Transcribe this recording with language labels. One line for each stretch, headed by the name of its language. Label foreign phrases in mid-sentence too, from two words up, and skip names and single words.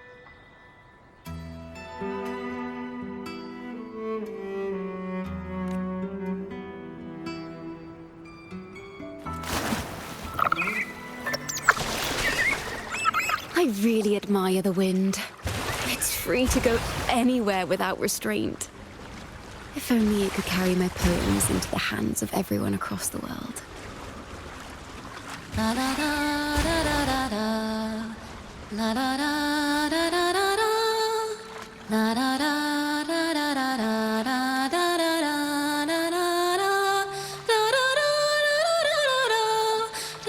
English: I really admire the wind. It's free to go anywhere without restraint. If only it could carry my poems into the hands of everyone across the world. La da da da da da da. La da da da da da da. La da da da da da da da da da da da da da. Da da da da da da da.